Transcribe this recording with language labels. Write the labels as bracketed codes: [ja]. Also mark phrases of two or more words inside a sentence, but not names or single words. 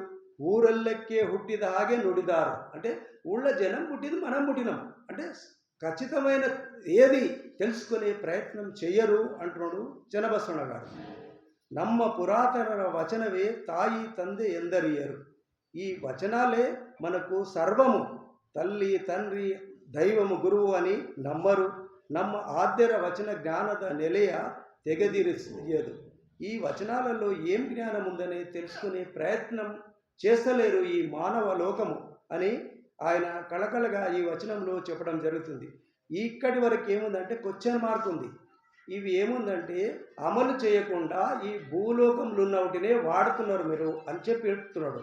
[kn] ಊರಲ್ಲೆಕ್ಕೆ ಹುಟ್ಟಿದ ಹಾಗೆ ನುಡಿದಾರು [te] అంటే ఊళ్ళో జనం పుట్టింది మనం పుట్టినాం అంటే ఖచ్చితమైన ఏది తెలుసుకునే ప్రయత్నం చెయ్యరు అంటున్నాడు చెన్నబసవಣ್ణ గారు. [kn] ನಮ್ಮ ಪುರಾತನ ವಚನವೇ ತಾಯಿ ತಂದೆ ಎಂದರಿಯರು. [te] ఈ వచనాలే మనకు సర్వము, తల్లి తండ్రి దైవము గురువు అని నమ్మరు. [kn] ನಮ್ಮ ಆದ್ಯರ ವಚನ ಜ್ಞಾನದ ನೆಲೆಯ తెగదిరియదు. [te] ఈ వచనాలలో ఏం జ్ఞానం ఉందని తెలుసుకునే ప్రయత్నం చేస్తలేరు ఈ మానవ లోకము అని ఆయన కళకళగా ఈ వచనంలో చెప్పడం జరుగుతుంది. ఇక్కడి వరకు ఏముందంటే క్వశ్చన్ మార్క్ ఉంది. ఇవి ఏముందంటే అమలు చేయకుండా ఈ భూలోకంలో ఉన్న వాటినే వాడుతున్నారు మీరు అని చెప్పి చెప్తున్నాడు.